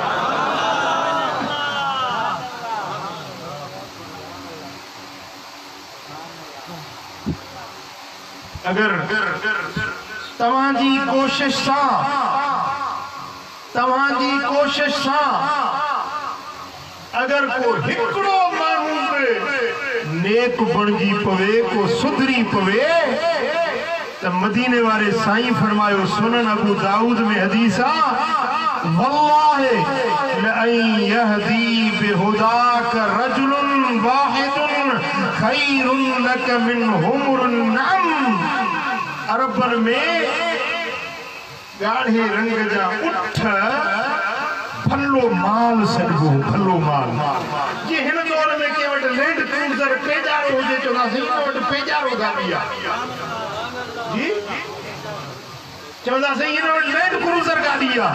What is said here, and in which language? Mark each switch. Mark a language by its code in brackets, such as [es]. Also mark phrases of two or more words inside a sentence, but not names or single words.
[sd] अगर तव्हांजी कोशिश सां अगर को हिकिड़ो माण्हू नेक बणजी पवे को सुधरी पवे त मदीने वारे साईं फरमायो सुनन अबू दाऊद में हदीस आ [ar] والله لأن يهدي بهداك رجلا واحدا خير لك من حمر النعم. [sd] अरबन में गाढ़े रंग जा उठ भलो माल सॾिबो भलो माल जे हिन दौर में के वटि लैंड क्रूज़र पेजारो हुजे चवंदासीं हिन वटि पेजारो गाॾी आहे जी चवंदासीं हिन वटि लैंड क्रूज़र गाॾी आहे।